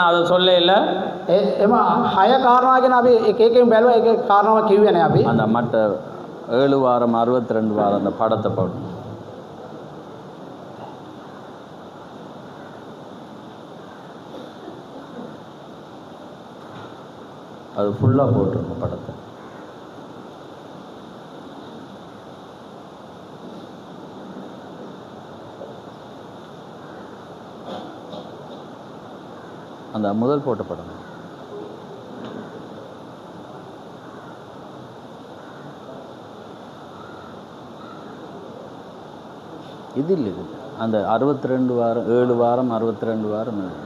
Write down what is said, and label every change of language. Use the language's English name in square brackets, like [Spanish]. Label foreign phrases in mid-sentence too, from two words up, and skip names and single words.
[Tamil] நான் அதை சொல்ல இல்லை. [Sinhala] එම 6 කාරණා ගැන අපි එක එකෙන් බැලුවා. ඒක කාරණාව කිව්වේ නැහැ අපි. [Tamil] அந்த மற்ற 7 வாரம் 62 வாரம் அந்த படத்தை போட்டு அது ஃபுல்லாக போட்டுருங்க படத்தை. அந்த முதல் போட்ட படம் இது இல்லை, இது அந்த 62 வாரம் 7 வாரம் 62 வாரம்.